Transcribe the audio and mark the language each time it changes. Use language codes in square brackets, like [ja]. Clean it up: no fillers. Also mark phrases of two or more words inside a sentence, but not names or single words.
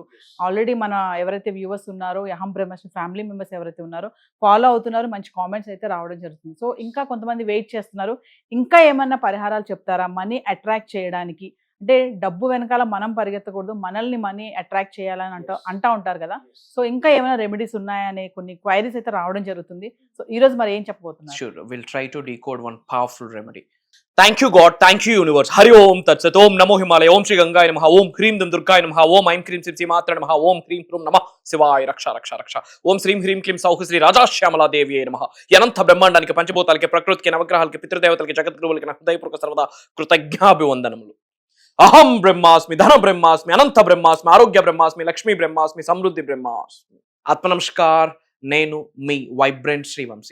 [te] ఆల్రెడీ మన ఎవరైతే వ్యూవర్స్ ఉన్నారో, అహం బ్రహ్మాస్మి [en] family members [te] ఎవరైతే ఉన్నారో ఫాలో అవుతున్నారు, మంచి కామెంట్స్ అయితే రావడం జరుగుతుంది. సో ఇంకా కొంతమంది వెయిట్ చేస్తున్నారు, ఇంకా ఏమన్నా పరిహారాలు చెప్తారా [en] money attract [te] చేయడానికి? అంటే డబ్బు వెనకాల మనం పరిగెత్తకూడదు, మనల్ని [en] money attract [te] చేయాలని అంటా ఉంటారు కదా. సో ఇంకా ఏమైనా రెమెడీస్ ఉన్నాయనే కొన్ని క్వైరీస్ అయితే రావడం జరుగుతుంది. సో ఈ రోజు మరి ఏం చెప్పబోతున్నారు? [en] Sure, we'll try to decode one powerful remedy. Thank you God, thank you universe. [sa] हरि ॐ तत् सत्। ॐ नमो हिमालय। ॐ श्री गङ्गाय नमः. ॐ ह्रीं दुं दुर्गाय नमः। ॐ ऐं क्रीं श्री मात्र नमः। ॐ ह्रीं ह्रूं नमः शिवाय रक्ष रक्ष रक्ष Raksha. ॐ श्रीं ह्रीं क्लीं सौः श्री राज श्यामला देवी नमः. [te] అనంత బ్రహ్మాండానికి, పంచభూతాలకి, ప్రకృతికి, నవగ్రహాలకి, పితృదేవతలకి, జగద్గురువులకి నా హృదయపూర్వక సర్వదా కృతజ్ఞాభివందనములు. [sa] అహం బ్రహ్మాస్మి, ధన బ్రహ్మాస్మి, అనంత బ్రహ్మాస్మి, ఆరోగ్య బ్రహ్మాస్మి, లక్ష్మీ బ్రహ్మాస్మి, సమృద్ధి బ్రహ్మాస్మి. [te] ఆత్మ నమస్కార్. నేను మీ వైబ్రెంట్ శ్రీవంశీ.